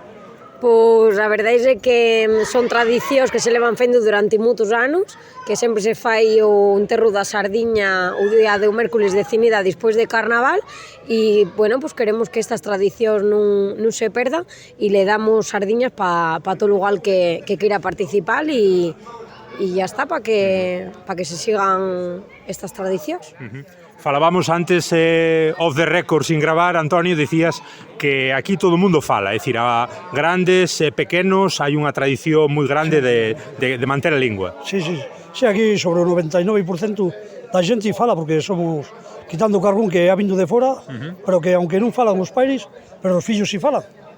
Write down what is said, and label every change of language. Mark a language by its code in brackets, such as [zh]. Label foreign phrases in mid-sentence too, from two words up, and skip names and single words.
[gl] Pois a verdade é que son tradicións que se levan fendo durante moitos anos, que sempre se fai o enterro da sardiña o día do mércoles de Cinida despois de Carnaval e, bueno, pues queremos que estas tradicións non se perdan e le damos sardiñas para todo lugar que queira participar e ya está, para que se sigan estas tradicións. Falábamos antes [en] off the record, [gl] sin gravar, Antonio, dicías que aquí todo o mundo fala, é dicir, a grandes e pequenos hai unha tradición moi grande de manter a lingua. Sí, aquí sobre o 99% da xente fala, porque somos, quitando o carbón que ha vindo de fora, pero que aunque non falan os pais, pero os fillos si falan.